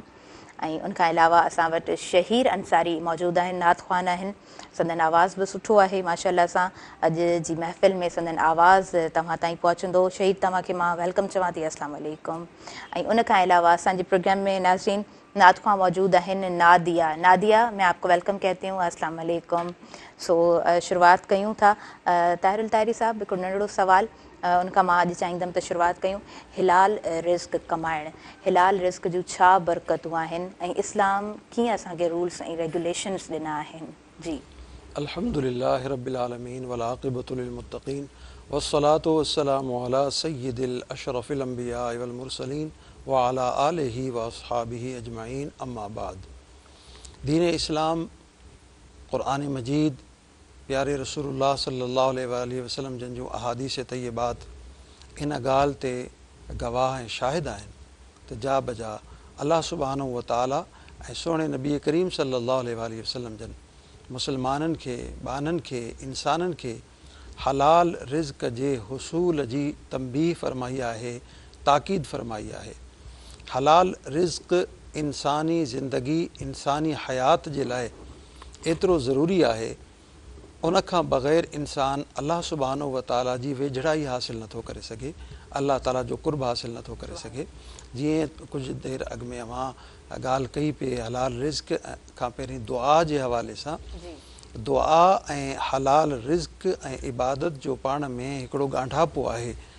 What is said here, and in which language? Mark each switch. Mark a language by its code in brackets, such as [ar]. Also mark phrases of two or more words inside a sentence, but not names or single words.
[sd] ऐं उन खां अलावा असां वटि शहीर अंसारी मौजूदु आहिनि, नात ख़्वान आहिनि, संदन आवाज़ बि सुठो आहे माशाअल्लाह सां। अॼु जी महफ़िल में संदन आवाज़ तव्हां ताईं पहुचंदो। शहीद तव्हांखे मां वेलकम चवां थी। [ar] السلام عليكم. [sd] ऐं उन खां अलावा असांजे प्रोग्राम में नाज़रीन नात ख़्वान मौजूदु आहिनि नादिया, [ur] میں آپ کو ویلکم کہتی ہوں. [ar] السلام عليكم. [sd] सो शुरूआत कयूं था। ताहिरुल ताहिरी साहिबु हिकिड़ो नंढिड़ो सवाल, उन खां मां अॼु चाहींदमि त शुरूआति कयूं हिलाल रिज़्क कमाइण। हिलाल रिज़्क जूं छा बरकतूं आहिनि ऐं इस्लाम कीअं असांखे रूल्स ऐं रेगुलेशन्स ॾिना आहिनि? जी [ar] الحمد لله رب العالمين والعاقبة للمتقين والصلاة والسلام على سيد الأشرف الأنبياء والمرسلين وعلى آله وأصحابه أجمعين أما بعد. [sd] दीन इस्लाम क़ुरान मजीद प्यारे रसूलुल्लाह [ar] صلى الله عليه وسلم [sd] जन जूं अहादीस तय्यबात इन ॻाल्हि ते गवाह ऐं शाहिद आहिनि त जा बजा [ar] الله سبحانه وتعالى [sd] ऐं सोणे नबी करीम [ar] صلى الله عليه وسلم [sd] जन मुसलमाननि खे, बाननि खे, इंसाननि खे हलाल रिज़्क जे हुसूल जी तंबीह फरमाई आहे, ताक़ीद फरमाई आहे। हलाल रिज़्क इंसानी ज़िंदगी, इंसानी हयात जे लाइ एतिरो ज़रूरी आहे, उन खां बग़ैर इंसान [ar] الله سبحانه وتعالى [sd] जी वेझड़ाई हासिल नथो करे सघे, अल्लाह ताला जो कुर्ब हासिल नथो करे सघे। जीअं कुझु देरि अॻु में मां ॻाल्हि कई पे हलाल रिज़्क खां पहिरीं दुआ जे हवाले सां। दुआ ऐं हलाल रिज़्क ऐं इबादत जो पाण में हिकिड़ो ॻांढापो आहे।